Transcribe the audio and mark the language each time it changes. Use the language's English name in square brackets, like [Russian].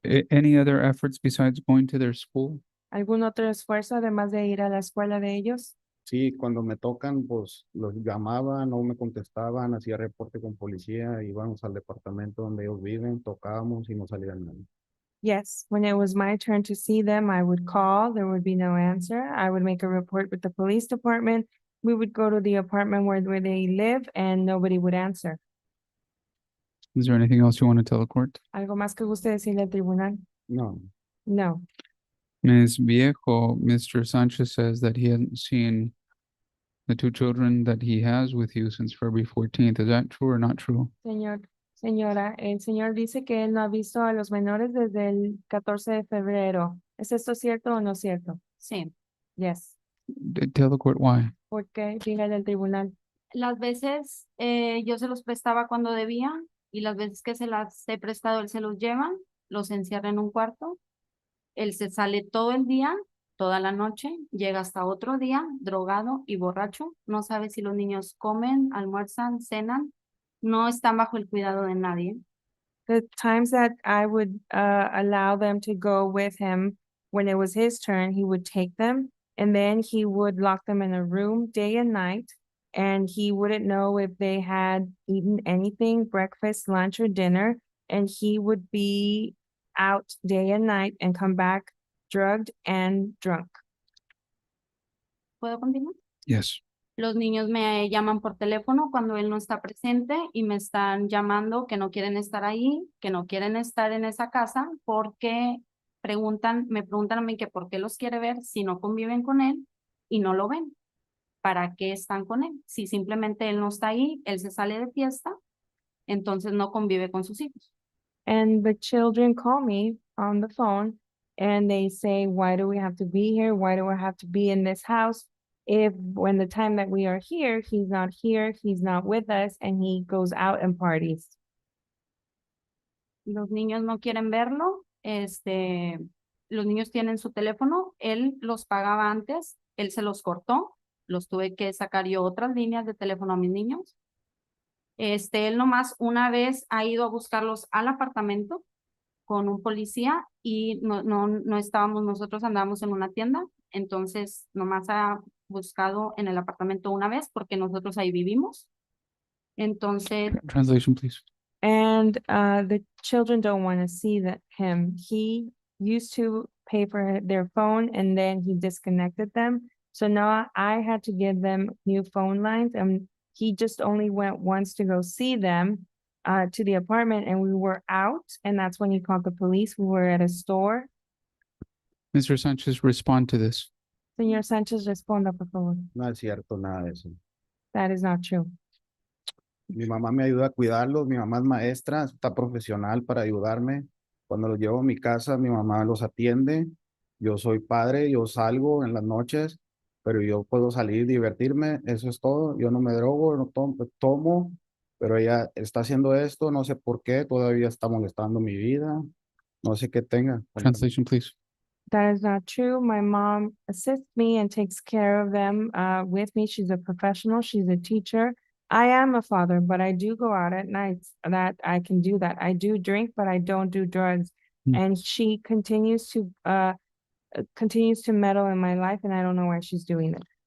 [English] Any other efforts besides going to their school? [Spanish] ¿Algún otro esfuerzo además de ir a la escuela de ellos? Sí, cuando me tocan, pues los llamaba, no me contestaban, hacía reporte con policía, íbamos al departamento donde ellos viven, tocábamos y no salía nadie. [English] Yes, when it was my turn to see them, I would call, there would be no answer. I would make a report with the police department. We would go to the apartment where they live and nobody would answer. Is there anything else you want to tell the court? [Spanish] ¿Algo más que guste decirle al tribunal? No, [English] No. Ms. Viejo, Mr. Sanchez says that he hasn't seen the 2 children that he has with you since February 14th. Is that true or not true? [Spanish] Señora, el señor dice que él no ha visto a los menores desde el 14 de febrero. ¿Es esto cierto o no cierto? Sí. [English] Yes. Tell the court why. [Spanish] ¿Por qué? Dígale al tribunal. Las veces yo se los prestaba cuando debía y las veces que se las he prestado, él se los lleva, los encierra en un cuarto. Él se sale todo el día, toda la noche, llega hasta otro día, drogado y borracho. No sabe si los niños comen, almuerzan, cenan. No están bajo el cuidado de nadie. [English] The times that I would allow them to go with him, when it was his turn, he would take them and then he would lock them in a room day and night. And he wouldn't know if they had eaten anything, breakfast, lunch, or dinner. And he would be out day and night and come back drugged and drunk. [Spanish] ¿Puedo continuar? [English] Yes. [Spanish] Los niños me llaman por teléfono cuando él no está presente y me están llamando que no quieren estar ahí, que no quieren estar en esa casa porque me preguntan a mí que por qué los quiere ver si no conviven con él y no lo ven. ¿para qué están con él? Si simplemente él no está ahí, él se sale de fiesta, entonces no convive con sus hijos. [English] And the children call me on the phone and they say, why do we have to be here? Why do I have to be in this house? If when the time that we are here, he's not with us, and he goes out and parties. [Spanish] Los niños no quieren verlo, los niños tienen su teléfono, él los pagaba antes, él se los cortó, los tuve que sacar yo otras líneas de teléfono a mis niños. Él nomás una vez ha ido a buscarlos al apartamento con un policía y no estábamos, nosotros andábamos en una tienda, entonces nomás ha buscado en el apartamento una vez porque nosotros ahí vivimos. Entonces, [English] Translation, please. And the children don't want to see him. He used to pay for their phone and then he disconnected them. So now I had to give them new phone lines, and he just only went once to go see them to the apartment, and we were out, and that's when he called the police. We were at a store. Mr. Sanchez, respond to this. [Spanish] Señor Sánchez, responda, por favor. No es cierto nada de eso. [English] That is not true. [Spanish] Mi mamá me ayuda a cuidarlos, mi mamá es maestra, está profesional para ayudarme. Cuando los llevo a mi casa, mi mamá los atiende. Yo soy padre, yo salgo en las noches, pero yo puedo salir, divertirme, eso es todo. Yo no me drogo, no tomo, pero ella está haciendo esto, no sé por qué, todavía está molestando mi vida, no sé qué tenga. [English] Translation, please. That is not true. My mom assists me and takes care of them with me. She's a professional. She's a teacher. I am a father, but I do go out at nights. That I can do that. I do drink, but I don't do drugs. And she continues to meddle in my life, and I don't know why she's doing it.